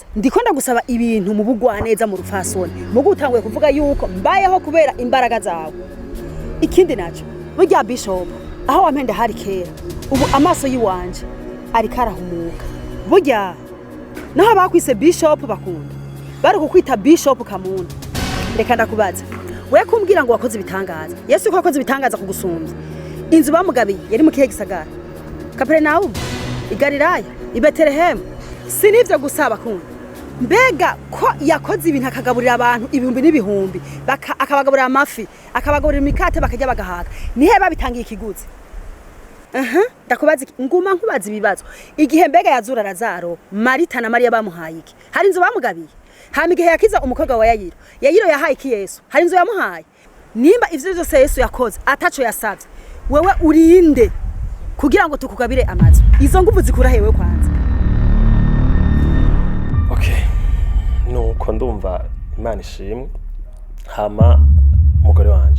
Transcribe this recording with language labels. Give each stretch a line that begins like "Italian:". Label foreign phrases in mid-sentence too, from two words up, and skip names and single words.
Rundi: Ndiko ndagusaba ibintu mu bugwaneza mu rufasoni. Mugo utanguye kuvuga yuko mbayeho kubera imbaraga zawe. Ikindi naco burya Bishop aho wampende hari kera. Ubu amaso yiwanje ari karahumuka. Burya naho bakwise Bishop bakunda. Bari kukwita Bishop Kamuna. Reka ndakubaza. We kumbwira ngo wakoze ibitangaza. Yesu ko wakoze ibitangaza kugusumbya. Inzu bamugabiye yari mu kihe gisagara? Kapernaum, Igalilaya, Betelehemu. Sinivyo gusaba kundi. Mbega ko yakoze ibintu akagaburira abantu ibihumbi n'ibihumbi, akabagaburira amafi, akabagaburira imikate bakajya bagahaga. Nihe babitangiye ikiguzi? Ndakubaza nguma nkubaza ibibazo. Igihe mbega yazura Lazaro, Marita na Maria bamuhaye iki? Hari inzu bamugabiye. Hama igihe yakiza umukobwa wa Yayiro. Yayiro yahaye iki Yesu? Hari inzu yamuhaye. Nimba ivyo byose Yesu yakoze ataco yasavye. Wewe urinde kugira ngo tukugabire amazu. Izo nguvu zikura hewe kwanza. Okay. Nuko ndumva Imana ishimwe. Hama mugore wanje.